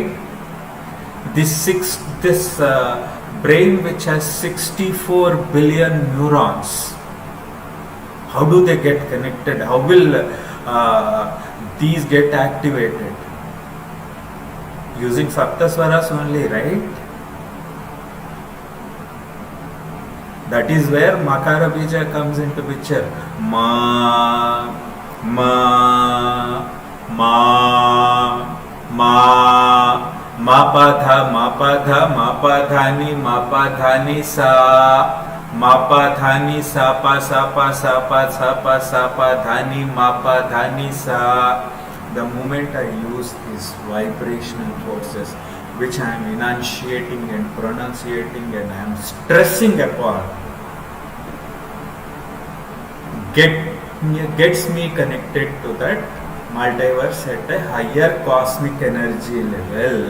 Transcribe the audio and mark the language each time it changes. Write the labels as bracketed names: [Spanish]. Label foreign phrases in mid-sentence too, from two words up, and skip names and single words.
[English] This brain which has 64 billion neurons, how do they get connected? How will these get activated? Using Saptaswaras only, right? That is where Makara Bija comes into picture. Ma, ma, ma, ma, ma pa dha, ma pa dha, ma pa dhani, ma pa dhani sa. Mapa dhani sa pa dhani mapa dhani sa. The moment I use these vibrational forces, which I am enunciating and pronunciating and I am stressing upon, gets me connected to that multiverse at a higher cosmic energy level.